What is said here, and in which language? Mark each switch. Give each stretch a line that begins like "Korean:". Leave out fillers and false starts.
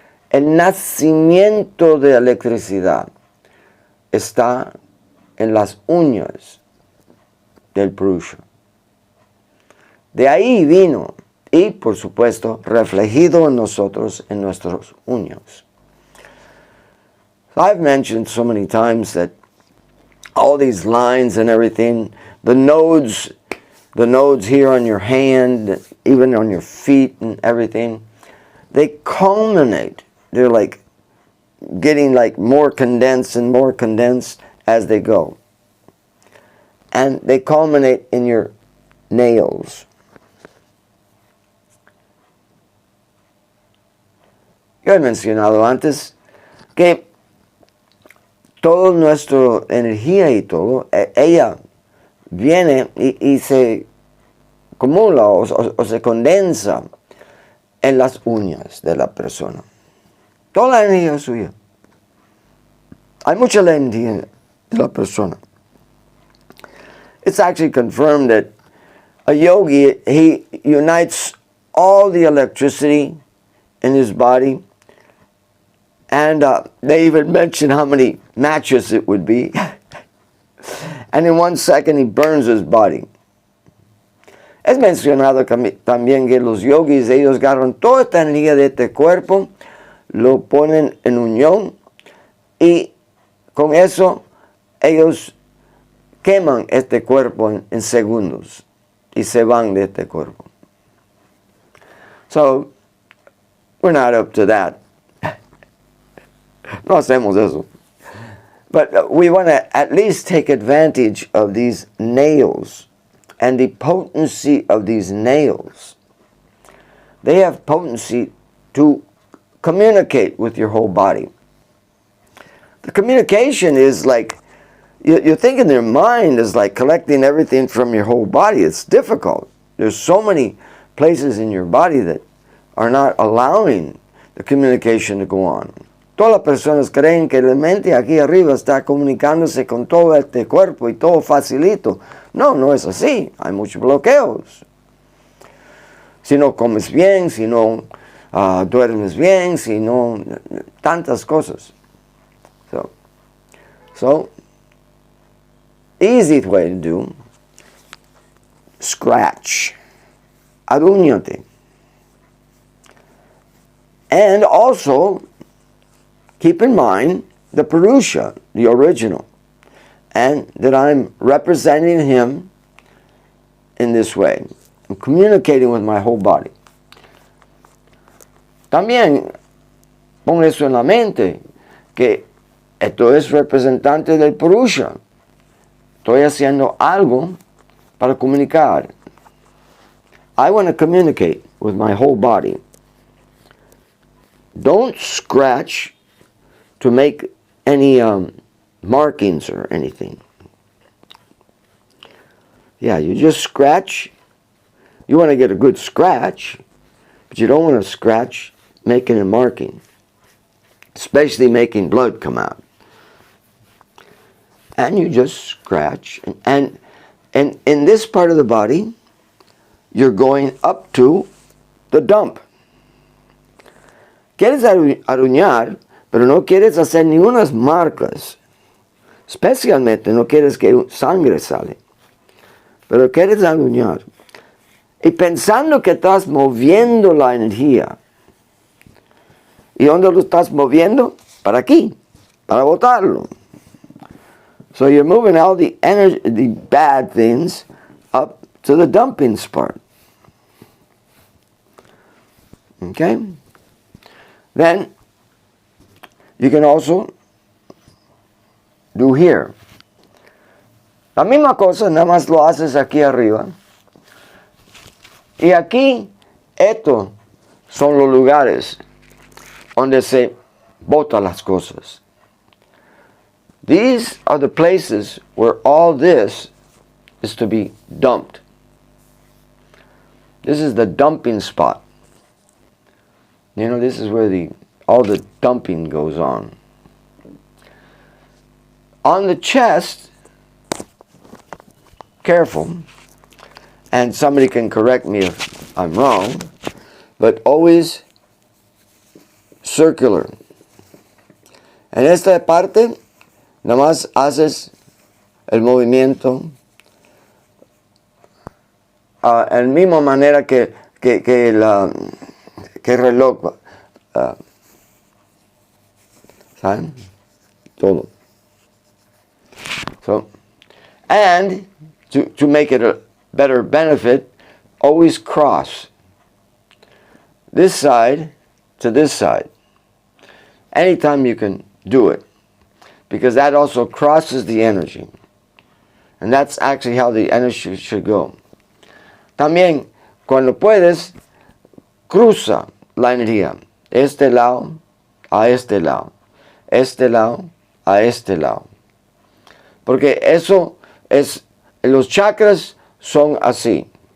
Spanish: El nacimiento de electricidad está en las uñas del Purusha. De ahí vino y, por supuesto, reflejado en nosotros, en nuestros uñas.
English: I've mentioned so many times that all these lines and everything, the nodes here on your hand, even on your feet and everything, they culminate. They're like getting like more condensed and more condensed as they go. And they culminate in your nails.
Spanish: Yo he mencionado antes que toda nuestra energía y todo, ella viene y se acumula o se condensa en las uñas de la persona. Toda la energía es suya. Hay mucha energía de la persona.
English: It's actually confirmed that a yogi, he unites all the electricity in his body, and they even mention how many matches it would be. And in 1 second he burns his body.
Spanish: Es mencionado también que los yogis, ellos agarran toda esta energía de este cuerpo, lo ponen en unión, y con eso ellos queman este cuerpo en segundos y se van de este cuerpo.
English: So, we're not up to that.
Spanish: No hacemos eso.
English: But we want to at least take advantage of these nails and the potency of these nails. They have potency to communicate with your whole body. The communication is like you think in your mind is like collecting everything from your whole body. It's difficult. There's so many places in your body that are not allowing the communication to go on.
Spanish: Todas las personas creen que la mente aquí arriba está comunicándose con todo este cuerpo y todo facilito. No, no es así. Hay muchos bloqueos. Si no comes bien, si no duermes bien, si no... tantas cosas.
English: So, easy way to do, scratch.
Spanish: Arúñate.
English: And also, keep in mind the Purusha, the original, and that I'm representing him in this way. I'm communicating with my whole body.
Spanish: También pon eso en la mente, que esto es representante del Purusha. Estoy haciendo algo para comunicar.
English: I want to communicate with my whole body. Don't scratch to make any markings or anything. Yeah, you just scratch. You want to get a good scratch, but you don't want to scratch making a marking, especially making blood come out. And you just scratch. And in this part of the body, you're going up to the dump.
Spanish: Quieres aruñar, pero no quieres hacer ninguna marcas. Especialmente no quieres que sangre sale. Pero quieres aruñar. Y pensando que estás moviendo la energía. ¿Y dónde lo estás moviendo? Para aquí. Para botarlo.
English: So you're moving all the energy, the bad things, up to the dumping part. Okay? Then, you can also do here.
Spanish: La misma cosa, nada más lo haces aquí arriba. Y aquí, estos son los lugares donde se botan las cosas.
English: These are the places where all this is to be dumped. This is the dumping spot. You know, this is where all the dumping goes on. On the chest, careful, and somebody can correct me if I'm wrong, but always circular.
Spanish: En esta parte, nada más haces el movimiento en la misma manera que el reloj. ¿Saben? Todo.
English: So, and to make it a better benefit, always cross this side to this side. Anytime you can do it, because that also crosses the energy. And that's actually how the energy should go.
Spanish: También, cuando puedes, cruza la energía. Este lado a este lado. Este lado a este lado. Porque eso es, los chakras son así.